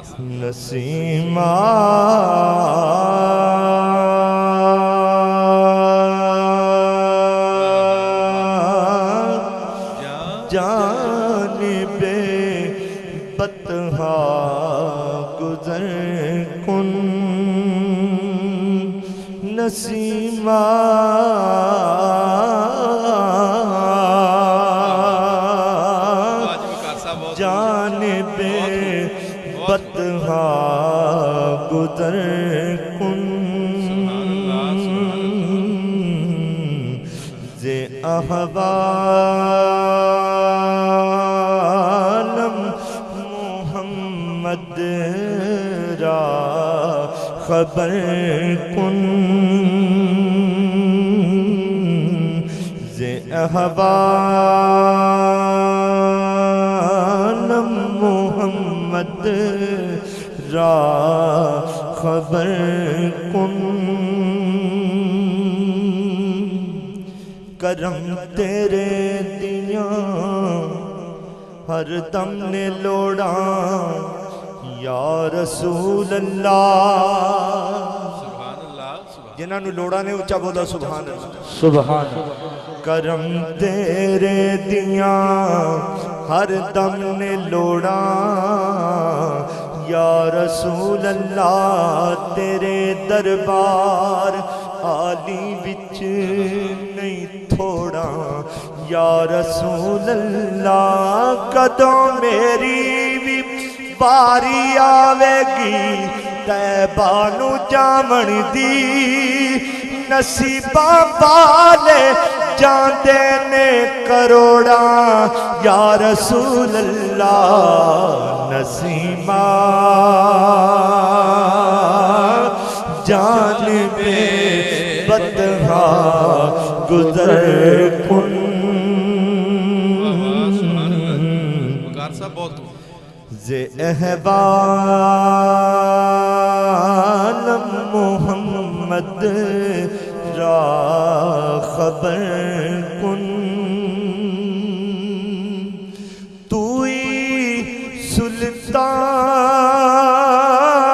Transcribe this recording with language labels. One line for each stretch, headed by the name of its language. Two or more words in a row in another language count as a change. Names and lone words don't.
Persian: نسیمہ جانب بطحا گزر کن, نسیمہ جانب بطحا گزر کن, زِ احوالم محمد را خبر کن, زِ احوالم محمد را خبر کن.
Punjabi: کرم تیرے دیاں ہر دم نے لوڑا
Arabic: یا رسول اللہ. سبحان اللہ.
Punjabi: جنہاں نو لوڑا نے اچھا بولا
Arabic: سبحان اللہ. سبحان اللہ.
Punjabi: کرم تیرے دیاں ہر دم نے لوڑا
Arabic: یا رسول اللہ.
Punjabi: تیرے دربار عالی وچ نہیں تھوڑا
Arabic: یا رسول اللہ.
Punjabi: کدوں میری بھی باری آوے گی طیبہ نو جامن دی, نصیباں والے جاندے نے کروڑا
Arabic: یا رسول اللہ.
Persian: نسیمہ جانب بطحا گزر کن,
Punjabi: وقار صاحب بہت
Persian: زِ احوالم محمد را خبر کن. توئی سلطان